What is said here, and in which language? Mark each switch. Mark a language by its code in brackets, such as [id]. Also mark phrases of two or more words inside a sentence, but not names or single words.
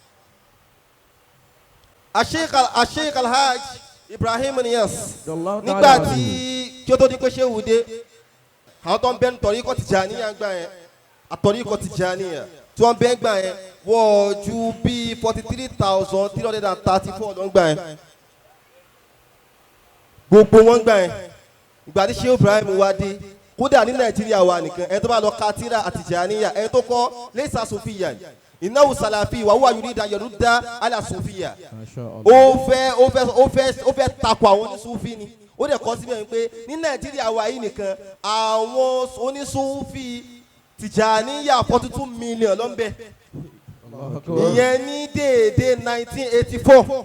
[yo] Sheikh Alhaji Ibrahim Inyass nígbà tí ó tó di pé ṣé wùdé àwọn tó ń bẹ́ẹ̀ tọ̀ríkọ̀ Tijaniya gbà yẹn àtọ̀ríkọ̀ Tijaniya tí wọ́n bẹ́ẹ̀ gbà yẹn wọ́n ju bí 43,334 ló ń gbà yẹn gbogbo wọn gbà yẹn ìgbà tí Sheikh Ibrahim wá dé kódà ní Nàìjíríà wà nìkan ẹni tó bá lọ ka tírà àtìjàníyà ẹni tó kọ [ar] ليس صوفيا إنه سلفي وهو يريد يرد على الصوفية [yo] ó fẹ́ takò àwọn onísúfì ni ó dẹ̀ kọ́ síbẹ̀ pé ní Nàìjíríà wà yìí nìkan àwọn onísúfì tìjàníyà 42 million ló ń bẹ ìyẹn ní déédéé 1984